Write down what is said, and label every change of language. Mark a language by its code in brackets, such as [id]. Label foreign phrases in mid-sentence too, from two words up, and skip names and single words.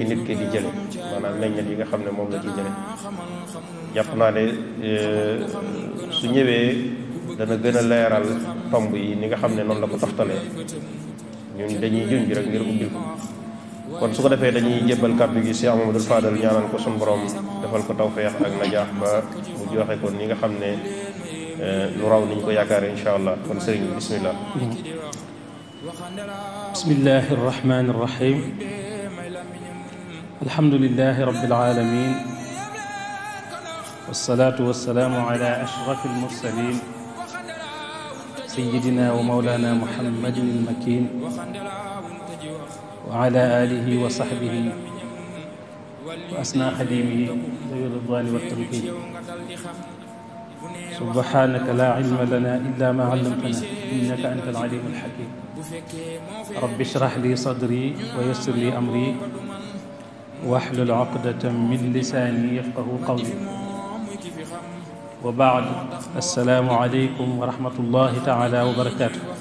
[wo] nit ki di jële maanaam meññet yi nga xam ne moom la ciy jële jàpp naa ne su ñëwee dana gën a leeral tomb yi ni nga xam ne noonu la ko toftalee ñun dañuy junj rek ngir ubbil ko kon su ko defee dañuy jébbal kàddu gi Cheikh Mamadou Fadal ñaanal ko suñu borom defal ko tawfeex ak najaax ba mu joxe ko ni nga xam ne lu raw niñ ko yaakaare [ar] إن شاء الله [wo] kon sëriñ bi bismillah [ar] بسم الله الرحمن الرحيم الحمد لله رب العالمين والصلاة والسلام على أشرف المرسلين سيدنا ومولانا محمد المكين وعلى آله وصحبه وأسنى خادميه ذوي الرضوان والتمكين. سبحانك لا علم لنا إلا ما علمتنا إنك أنت العليم الحكيم. رب اشرح لي صدري ويسر لي أمري واحلل عقدة من لساني يفقهوا قولي. وبعد السلام عليكم ورحمة الله تعالى وبركاته.